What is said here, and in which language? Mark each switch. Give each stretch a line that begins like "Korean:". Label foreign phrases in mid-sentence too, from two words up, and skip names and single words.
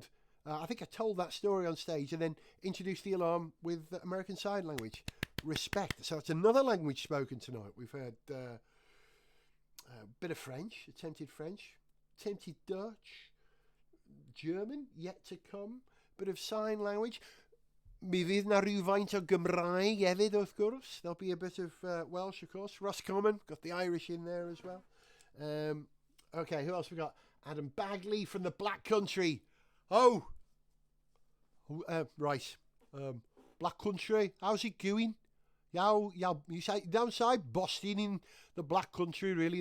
English: I think I told that story on stage and then introduced the Alarm with the American Sign Language. Respect. So it's another language spoken tonight. We've had a bit of French, attempted Dutch, German, yet to come, bit of sign language.
Welsh: Mi fydd na rhywfaint o Gymraeg hefyd, wrth gwrs.
English: There'll be a bit of Welsh, of course. Roscommon, got the Irish in there as well. Okay, who else we got? Adam Bagley from the Black Country. Oh! Right. Black Country, how's it going? You say downside Boston in the Black Country, really.